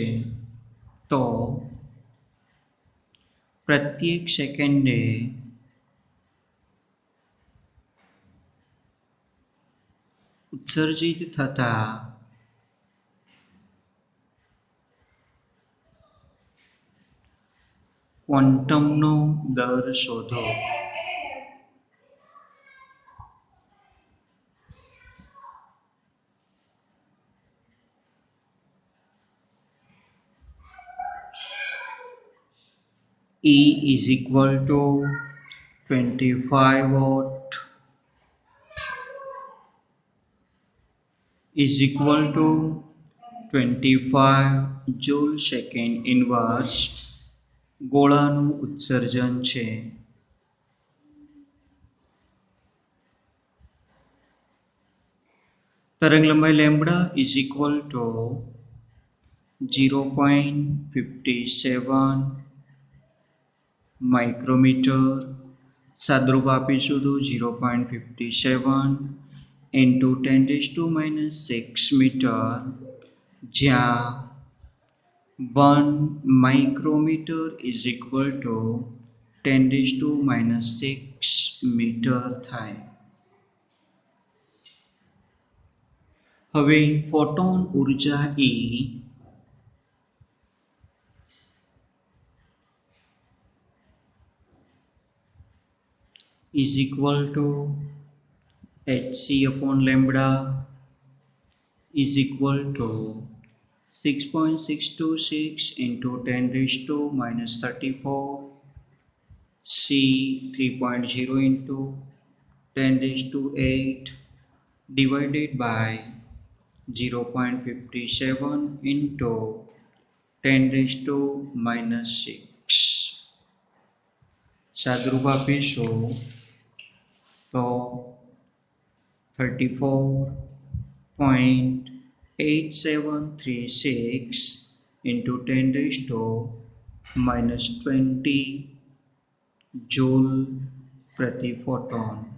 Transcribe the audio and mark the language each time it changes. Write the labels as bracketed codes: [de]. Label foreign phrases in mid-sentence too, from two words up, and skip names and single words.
[gu] તો પ્રત્યેક સેકન્ડે ઉત્સર્જિત થતા ક્વોન્ટમનો દર શોધો. [en] E is equal to 25 watt is equal to 25 joule second inverse [gu] ગોળાનું ઉત્સર્જન છે. તરંગ લંબાઈ લેમ્બડા [en] is equal to [gu] 0.57 માઇક્રોમીટર. સાદરૂપ આપીશું તો 0.57 into 10⁻⁶ મીટર, જ્યાં 1 [en] micrometer is equal to [gu] 10⁻⁶ મીટર થાય. હવે ફોટોન ઉર્જા [en] E is equal to hc upon lambda is equal to 6.626 into 10⁻34 c 3.0 into 10⁸ divided by 0.57 into 10⁻⁶. [gu] સાદરૂપ આપીશું તો 34.8736 into 10⁻20 joule પ્રતિ ફોટોન.